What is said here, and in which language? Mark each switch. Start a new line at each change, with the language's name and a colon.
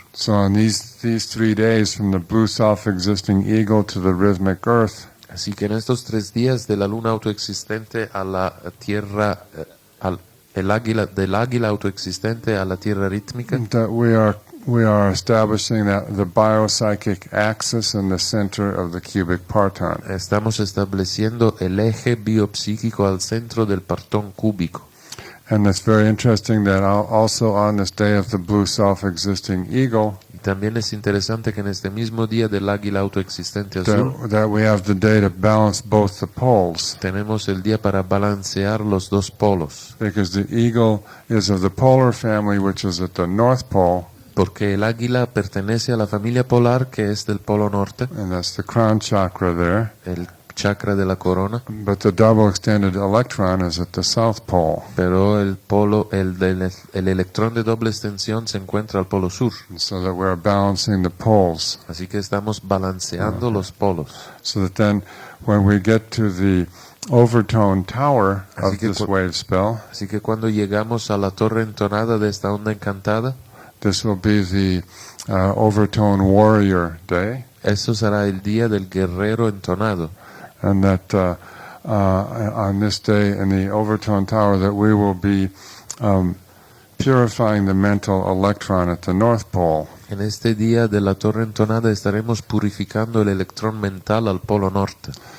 English: So on these 3 days, from the blue self-existing eagle to the rhythmic earth,
Spanish: Así que en estos 3 días de la luna autoexistente a la tierra, del águila autoexistente a la tierra rítmica,
English: that we are establishing the biopsychic axis in the center of the cubic parton.
Spanish: estamos estableciendo el eje biopsíquico al centro del partón cúbico.
English: And it's very interesting that also on this day of the blue self-existing eagle,
Spanish: Y también es interesante que en este mismo día del águila autoexistente azul,
English: that we have the day to balance both the poles,
Spanish: tenemos el día para balancear los dos polos,
English: because the eagle is of the polar family, which is at the North Pole,
Spanish: porque el águila pertenece a la familia polar que es del polo norte,
English: and that's the crown chakra there.
Spanish: el chakra de la corona,
English: But the double extended electron is at the South Pole.
Spanish: pero el electrón de doble extensión se encuentra al polo sur.
English: And so that we're balancing the poles.
Spanish: Así que estamos balanceando los polos.
English: So that then when we get to the overtone tower
Spanish: Así
English: of
Spanish: que
English: this wave spell,
Spanish: Así que cuando llegamos a la torre entonada de esta onda encantada,
English: this will be the overtone warrior day.
Spanish: eso será el día del guerrero entonado.
English: And that on this day in the overtone tower that we will be purifying the mental electron at the North Pole.
Spanish: En este día de la torre entonada estaremos purificando el electrón mental al polo norte.